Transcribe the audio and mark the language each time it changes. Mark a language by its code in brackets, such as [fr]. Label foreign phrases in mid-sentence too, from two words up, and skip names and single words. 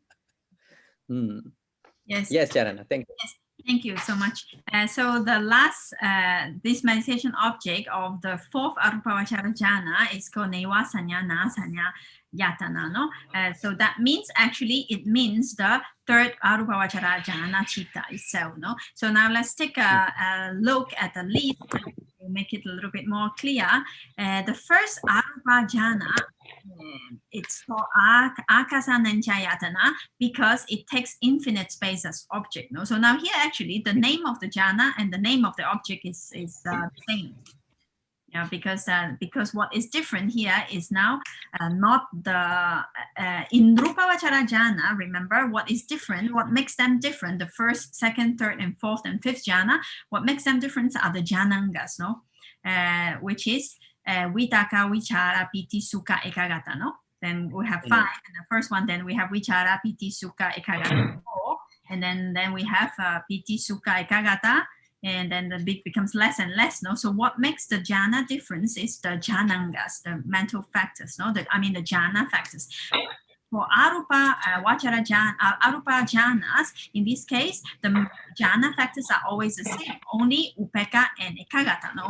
[en] Yes. Yes, Charana. Thank you. Yes. Thank you so much. So the last, this meditation object of the fourth [pi] Arupavachara jhana [en] is called [pi] Neva Saññā, Na Saññā, Yatana. [en] No? So that means, actually, it means the third [pi] Arupavachara jhana chitta [en] itself. No? So now let's take a look at the list to make it a little bit more clear. The first [pi] Arupa jhana, [en] it's called Ākasa-naññāyatana because it takes infinite space as object. No? So now here, actually, the name of the jhana and the name of the object is the same. Yeah, because what is different here is now not the in [pi] Rupavachara jhana. [en] Remember, what is different, what makes them different, the first, second, third, and fourth and fifth jhana, what makes them different are the jhanangas, no? Which is [pi] vitaka, vichara, piti, sukha, ekagata, [en] no? Then we have 5, and the first one, then we have [pi] vichara, piti, sukha, ekagata, [en] 4, and then we have [pi] piti, sukha, ekagata, [en] and then the big becomes less and less, no? So what makes the jhana difference is the jhanangas, the mental factors, no? The jhana factors. For [pi] Arupa Vachara jhana, Arupa jhanas, [en] in this case, the jhana factors are always the same, only upekkha and ekagata, no?